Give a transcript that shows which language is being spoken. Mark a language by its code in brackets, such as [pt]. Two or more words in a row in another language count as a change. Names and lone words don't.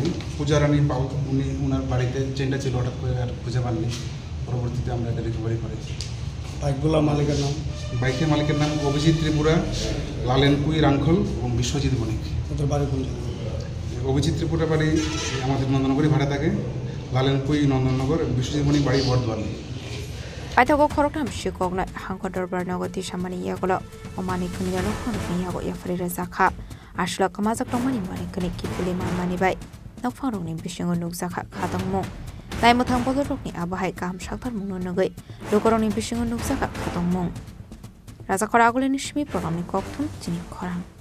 [bn] পূজা রানী উনি ওনার বাড়িতে চেইনটা ছিল, হঠাৎ করে আর খুঁজে পাননি, পরবর্তীতে আমরা এটা রিকভারি করেছি। বাইকগুলোর মালিকের নাম? বাইকের মালিকের নাম অভিজিৎ ত্রিপুরা, লালেনপুই রাংখল এবং বিশ্বজিৎ বণিক। ওদের বাড়ি কোন জায়গায়? অভিজিৎ ত্রিপুরা বাড়ি আমাদের নন্দননগরে ভাড়া থাকে, লালেনপুই নন্দননগর, বিশ্বজিৎ বণিক বাড়ি বর্ধমান। [trp] Paithago khoroktham shikokna hangkodor barnagoti samani yagolo omani khunina nokphangni yago yafare zakha ashla kamajak tongmani mani kani kipuli mani bai nokphangrokni bisingo nukjakha khadongmo Naimuthang bolorokni abahai kaham sakthar mungno nogai lokorokni bisingo nukjakha khadongmo Rajakora aguleni shimi programni kokthum Chini Khorang